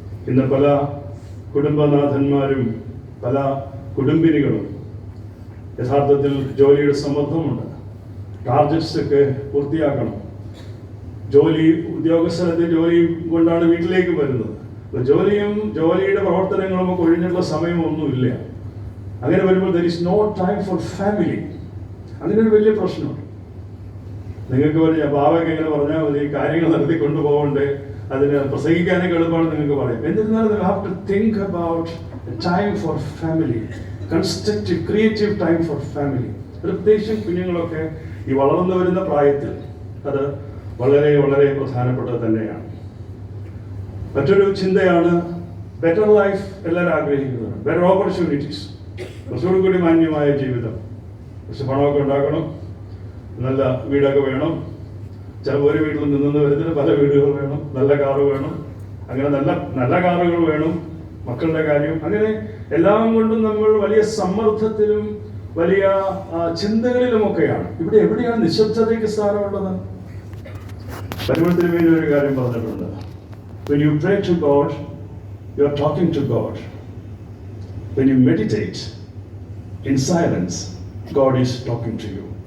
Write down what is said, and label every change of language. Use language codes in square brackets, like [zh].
[ml] ഇന്ന് പല കുടുംബനാഥന്മാരും പല കുടുംബിനികളും യഥാർത്ഥത്തിൽ ജോലിയുടെ സമ്മർദ്ദമുണ്ട്. ടാർഗറ്റ്സ് ഒക്കെ പൂർത്തിയാക്കണം. ഉദ്യോഗസ്ഥലത്തെ ജോലി കൊണ്ടാണ് വീട്ടിലേക്ക് വരുന്നത്. ജോലിയുടെ പ്രവർത്തനങ്ങളും ഒക്കെ ഒഴിഞ്ഞുള്ള സമയമൊന്നുമില്ല. അങ്ങനെ വരുമ്പോൾ [en] there is no time for family. [ml] അങ്ങനെ ഒരു വലിയ പ്രശ്നമുണ്ട്. നിങ്ങൾക്ക് പറഞ്ഞാൽ ബാവയ്ക്ക് എങ്ങനെ പറഞ്ഞാൽ മതി, കാര്യങ്ങൾ നടത്തി കൊണ്ടുപോകണ്ടേ, അതിന് പ്രസംഗിക്കാനൊക്കെ എളുപ്പമാണ് നിങ്ങൾക്ക് പറയാം. എന്നിരുന്നാലും [en] you have to think about a time for family, [ml] constructive, creative time for family. പ്രത്യേകിച്ചും കുഞ്ഞുങ്ങളൊക്കെ ഈ വളർന്നു വരുന്ന പ്രായത്തിൽ അത് വളരെ വളരെ പ്രധാനപ്പെട്ടത് തന്നെയാണ്. മറ്റൊരു ചിന്തയാണ് ബെറ്റർ ലൈഫ്. എല്ലാവരും ആഗ്രഹിക്കുന്നത് ബെറ്റർ ഓപ്പർച്യൂണിറ്റീസ്, കുറച്ചുകൂടി കൂടി മാന്യമായ ജീവിതം, കുറച്ച് പണമൊക്കെ ഉണ്ടാക്കണം, നല്ല വീടൊക്കെ വേണം. ചിലപ്പോൾ ഒരു വീട്ടിൽ നിന്ന് വരുന്നതിന് പല വീടുകൾ വേണം, നല്ല കാറ് വേണം, അങ്ങനെ നല്ല കാറുകൾ വേണം, മക്കളുടെ കാര്യം, അങ്ങനെ എല്ലാം കൊണ്ടും നമ്മൾ വലിയ സമ്മർദ്ദത്തിലും വലിയ ചിന്തകളിലുമൊക്കെയാണ്. ഇവിടെ എവിടെയാണ് നിശബ്ദതയ്ക്ക് സ്ഥാനമുള്ളത്? പരിമളത്തിന് വേണ്ടി ഒരു കാര്യം പറഞ്ഞിട്ടുണ്ട്. [en] When you pray to God, you are talking to God. When you meditate in silence, God is talking to you.